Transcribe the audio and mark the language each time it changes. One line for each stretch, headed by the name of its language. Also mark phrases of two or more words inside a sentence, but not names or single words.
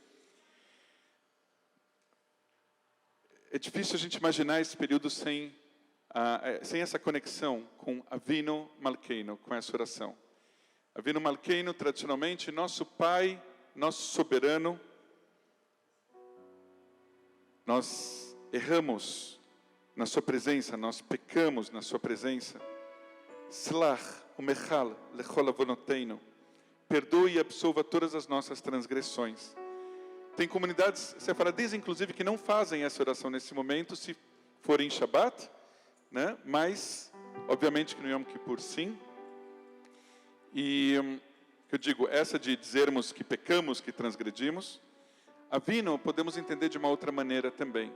Portuguese: É difícil a gente imaginar esse período sem essa conexão com Avinu Malkeinu, com essa oração. Avinu Malkeinu, tradicionalmente, nosso Pai, nosso soberano. Nós erramos na sua presença, nós pecamos na sua presença.
Hebrew: סלח ומחל לכל עוונותינו.
Portuguese: Perdoe e absolva todas as nossas transgressões. Tem comunidades sefaradis, inclusive, que não fazem essa oração nesse momento, se forem em Shabbat, né? Mas, obviamente, que no Yom Kippur, sim. E, eu digo, essa de dizermos que pecamos, que transgredimos, Avinu podemos entender de uma outra maneira também.